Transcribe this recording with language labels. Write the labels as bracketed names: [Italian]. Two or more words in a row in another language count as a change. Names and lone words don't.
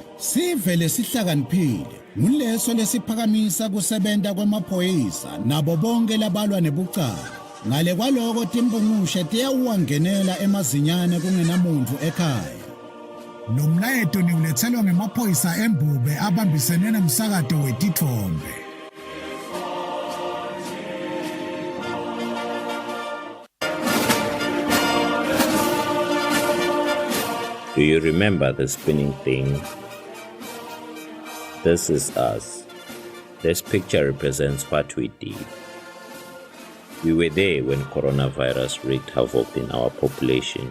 [Swati] Sive lesihlakaniphile nguleso lesiphakamisa kusebenta kwemaphoyisa nabo bonke labalwa nebucala. Ngale kwaloko timbungushe tiyawuwangenela emazinyane kungenamuntu ekhaya. Lo mlayeto niulethelwa ngemaphoyisa embube abambisene nomsakato wetithombe. [English] Do you remember the spinning thing? This is us. This picture represents what we did. We were there when coronavirus wreaked havoc in our population.